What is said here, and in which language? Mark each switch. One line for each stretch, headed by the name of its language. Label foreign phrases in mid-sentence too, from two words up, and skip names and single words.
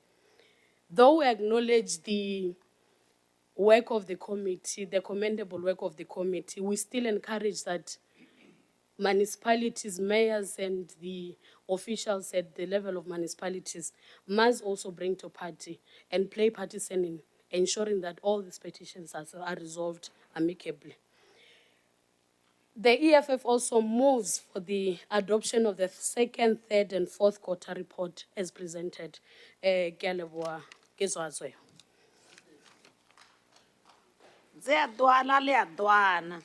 English: Though we acknowledge the work of the committee, the commendable work of the committee, we still encourage that municipalities, mayors, and the officials at the level of municipalities must also bring to party and play partisan in ensuring that all these petitions are resolved amicably. The EFF also moves for the adoption of the second, third, and fourth quarter report as presented.
Southern Sotho: Ke a leboha, ke Zwazwe. Ze a dwana le a dwana.